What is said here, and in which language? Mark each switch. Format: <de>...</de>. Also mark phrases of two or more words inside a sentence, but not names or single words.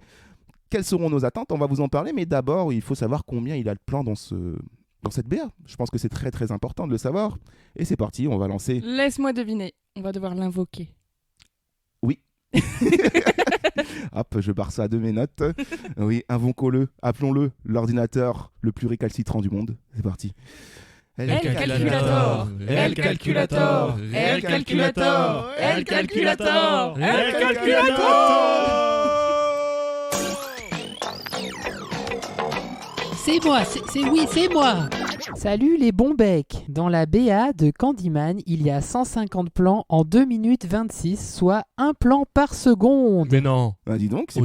<fr>Quelles seront nos attentes? On va vous en parler, mais d'abord, il faut savoir combien il a de plans dans cette BA. Je pense que c'est très très important de le savoir. Et c'est parti, on va lancer. Laisse-moi deviner. On va devoir l'invoquer. Oui. Hop, je barre ça de mes notes. Oui, invoquons-le, appelons-le l'ordinateur le plus récalcitrant du monde. C'est parti. El calculator, El calculator, El calculator, El calculator, El calculator. C'est moi, c'est moi. Salut les bons becs. Dans la BA de Candyman, il y a 150 plans en 2 minutes 26, soit un plan par seconde. Mais non. Bah dis donc, c'est</fr>